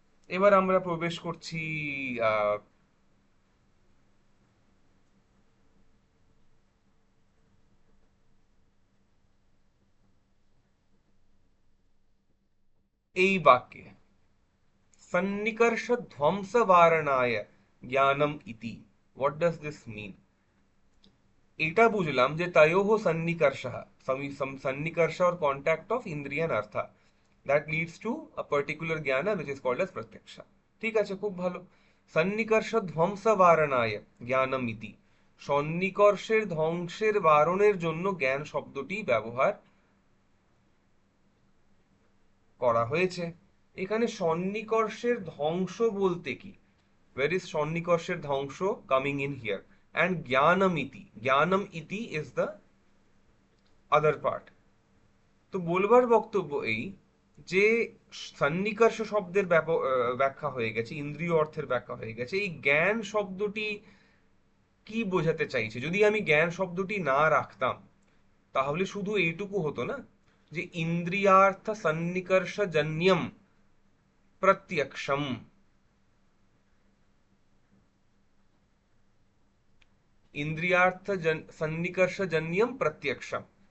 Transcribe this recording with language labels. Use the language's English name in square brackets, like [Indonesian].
[Bangla] এবার আমরা প্রবেশ করছি আহ এই বাক্যে, [Sanskrit] সন্নিকর্ষ ধ্বংস বারণায় জ্ঞানম ইতি। [English] What does this mean? [Bangla] এটা বুঝলাম যে [Sanskrit] তয়োঃ সন্নিকর্ষः, [English] সন্নিকর্ষ or contact of indriya and artha, that leads to a particular jnana which is called as pratyaksha. [Bangla] ঠিক আছে, খুব ভালো। [Sanskrit] সন্নিকর্ষ ধ্বংস বারণায় জ্ঞানম ইতি, [Bangla] সন্নিকর্ষের ধ্বংসের বারণের জন্য জ্ঞান শব্দটি ব্যবহার করা হয়েছে। এখানে সন্নিকর্ষের ধ্বংস বলতে কি? [English] where is [Bangla] সন্নিকর্ষের ধ্বংস [English] coming in here? and [Sanskrit] জ্ঞানম ইতি [English] is the other part. [Bangla] তো বলবার বক্তব্য এই, যে সন্নিকর্ষ শব্দের ব্যাখ্যা হয়ে গেছে, ইন্দ্রিয় অর্থের ব্যাখ্যা হয়ে গেছে, এই জ্ঞান শব্দটি কি বোঝাতে চাইছে? যদি আমি জ্ঞান শব্দটি না রাখতাম, তাহলে শুধু এইটুকু হতো না যে [Sanskrit] ইন্দ্রিয়ার্থ সন্নিকর্ষ জন্যম প্রত্যক্ষম, [Bangla] ইন্দ্রিয়ার্থ সন্নিকর্ষ জন্যম প্রত্যক্ষম।